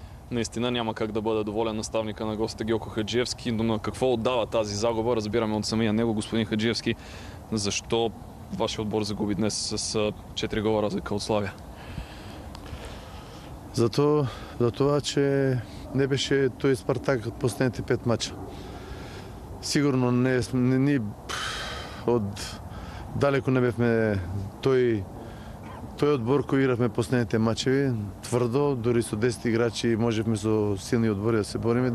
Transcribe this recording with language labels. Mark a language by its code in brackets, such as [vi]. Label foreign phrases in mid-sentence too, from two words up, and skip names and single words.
[bg] Наистина няма как да бъде доволен наставника на гостите Георко Хаджиевски, но на какво отдава тази загуба, разбираме от самия него, господин Хаджиевски. Защо вашия отбор загуби днес с 4 гола разлика от Славия? [mk] За това, че не беше тој Спартак од последните 5 мача. Сигурно ни од далеко не бевме тој одбор кој игравме последните мачеви, тврдо, дори со 10 играчи можевме со силни одбори да се бориме.